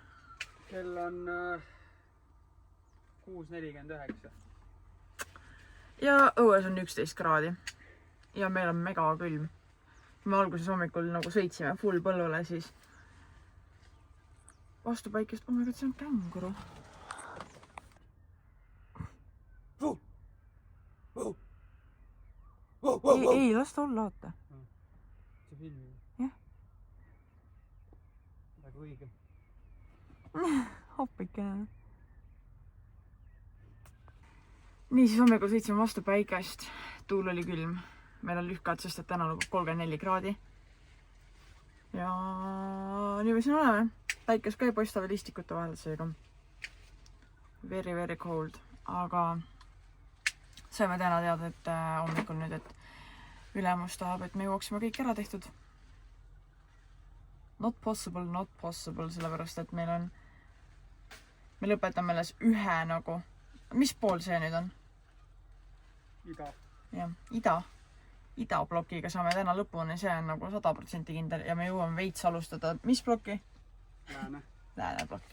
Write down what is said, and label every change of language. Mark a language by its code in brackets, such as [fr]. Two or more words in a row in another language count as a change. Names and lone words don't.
[et] kell on 6:49. Ja õues on 11 kraadi. Ja meil on mega külm. Kui me alguses hommikul nagu sõitsime full põllule, siis vastu päikest, [en] oh my god, [et] see on känguru. Ei, las ta olla, oota. See film. Jah. Väga õige. Hoppikene. Nii, siis hommikul sõitsime vastu päikest. Tuul oli külm. Meil on lühkad, sest et täna nagu 34 kraadi. Ja nii me siin oleme. Päikes käib paistavad istikute vahel, seega [en] very, very cold. [et] Aga saime täna teada, et hommikul nüüd, et ülemus tahab, et me jõuaksime kõik ära tehtud. [en] Not possible, [et] sellepärast, et meil on, me lõpetame alles ühe nagu, mis pool see nüüd on? Ida. Jah, ida plokiga saame täna lõpuni, see on nagu 100% kindel ja me jõuame veits alustada, mis ploki? Lääne plokki.